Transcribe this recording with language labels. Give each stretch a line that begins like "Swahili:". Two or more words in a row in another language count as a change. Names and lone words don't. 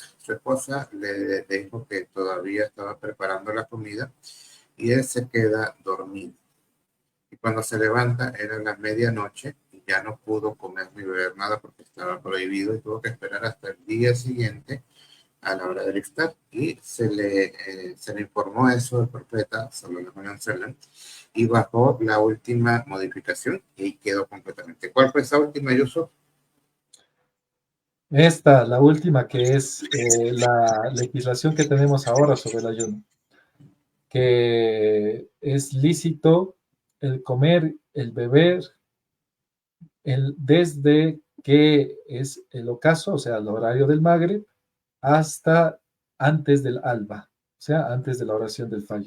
Spanish: Su esposa le dijo que todavía estaba preparando la comida y él se queda dormido. Y cuando se levanta era la medianoche y ya no pudo comer ni beber nada porque estaba prohibido y tuvo que esperar hasta el día siguiente a la hora del iftar. Y se le informó eso al profeta,
Arabic: صلى الله عليه وسلم,
Spanish: y bajó la última modificación y quedó completamente. ¿Cuál fue esa última, Yusuf? Esta, la última, que es la legislación que tenemos ahora sobre el ayuno, que es lícito el comer, el beber, desde que es el ocaso, o sea, el horario del Magrib, hasta antes del alba, o sea, antes de la oración del Fajr.